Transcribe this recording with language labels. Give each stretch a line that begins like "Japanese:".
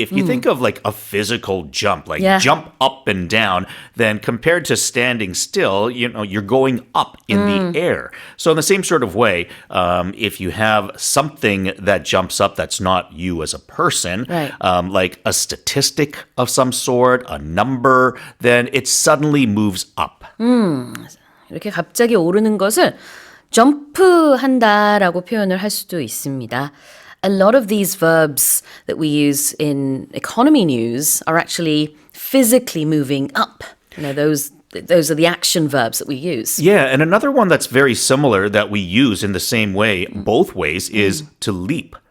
English: If you think of like a physical jump, like jump up and down, then compared to standing still, you're going up in the air. So in the same sort of way, if you have something that jumps up that's not you as a person, like a statistic of some sort, a number, then it suddenly moves up.
Korean: 이렇게 갑자기 오르는 것을 점프한다라고 표현을 할 수도 있습니다.
English: A lot of these verbs that we use in economy news are actually physically moving up. Those are the action verbs that we use. Yeah, and another one that's very similar that we use in the same way, both ways, is to leap.